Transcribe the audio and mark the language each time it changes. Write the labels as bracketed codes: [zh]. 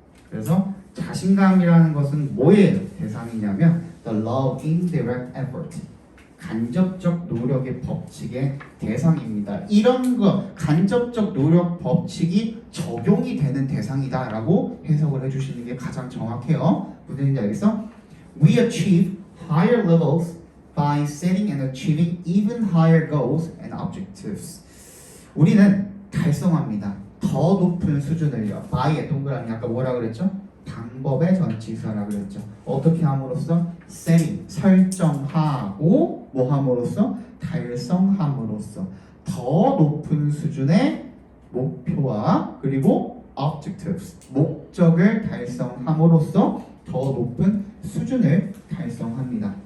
[ko] 그래서 자신감이라는 것은 뭐의 대상이냐면 [en] the law of indirect effort, [ko] 간접적 노력의 법칙의 대상입니다. 이런 거 간접적 노력 법칙이 적용이 되는 대상이다라고 해석을 해주시는 게 가장 정확해요. 무슨 얘기인지 알겠어? [en] We achieve higher levels by setting and achieving even higher goals and objectives. [ko] 우리는 달성합니다. 더 높은 수준을요. by의 동그라미 아까 뭐라 그랬죠? 방법의 전치사라 그랬죠. 어떻게 함으로써? setting, 설정하고 뭐 함으로써? 달성함으로써 더 높은 수준의 목표와 그리고 objectives, 목적을 달성함으로써 더 높은 수준을 달성합니다.